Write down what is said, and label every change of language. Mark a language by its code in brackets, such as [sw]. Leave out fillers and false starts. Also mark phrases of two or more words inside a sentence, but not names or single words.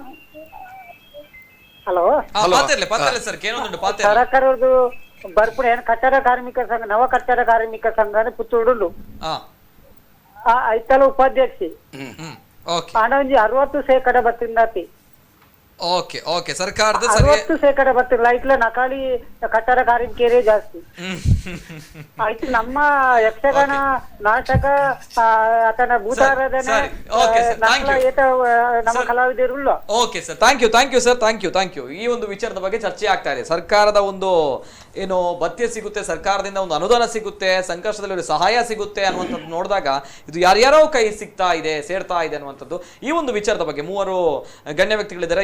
[tcy] ಹಲೋ, ಸರ್ಕಾರದ್ದು ಬರ್ಪುಣ ಏನು ಕಟ್ಟಡ ಕಾರ್ಮಿಕ ಸಂಘ, ನವ ಕಟ್ಟಡ ಕಾರ್ಮಿಕ ಸಂಘ ಪುತ್ತೂರು ಐತಲ ಉಪಾಧ್ಯಕ್ಷಿ ಹಣ ಒಂಜಿ 60% ಬತ್ತಿಂದಾತಿ. [en] okay okay [kn] ಸರ್ಕಾರದ ಸರಿ 60% ಬರ್ತಿಲ್ಲ ಇಟ್ಲ ನಕಾಲಿ ಕಟ್ಟಡ ಕಾರ್ಮಿಕರೇ ಜಾಸ್ತಿ ಆಯ್ತು. ನಮ್ಮ ಯಕ್ಷಗಾನ ನಾಟಕ ಅಥವಾ ಭೂತಾರಾಧನೆ ಸರಿ. [en] Okay, sir. Thank you. [kn] ನಮ್ಮ ಕಲಾವಿದರು ಇಲ್ಲ. [en] Okay sir, thank you sir, thank you. [kn] ಈ ಒಂದು ವಿಚಾರದ ಬಗ್ಗೆ ಚರ್ಚೆ ಆಗ್ತಾ ಇದೆ. ಸರ್ಕಾರದ ಒಂದು ಏನು ಭತ್ಯೆ ಸಿಗುತ್ತೆ, ಸರ್ಕಾರದಿಂದ ಒಂದು ಅನುದಾನ ಸಿಗುತ್ತೆ, ಸಂಕಷ್ಟದಲ್ಲಿ ಸಹಾಯ ಸಿಗುತ್ತೆ ಅನ್ನುವಂಥದ್ದು ನೋಡಿದಾಗ ಇದು ಯಾರ್ಯಾರೋ ಕೈ ಸಿಗ್ತಾ ಇದೆ, ಸೇರ್ತಾ ಇದೆ ಅನ್ನುವಂಥದ್ದು ಈ ಒಂದು ವಿಚಾರದ ಬಗ್ಗೆ ಮೂವರು ಗಣ್ಯ ವ್ಯಕ್ತಿಗಳಿದ್ದಾರೆ.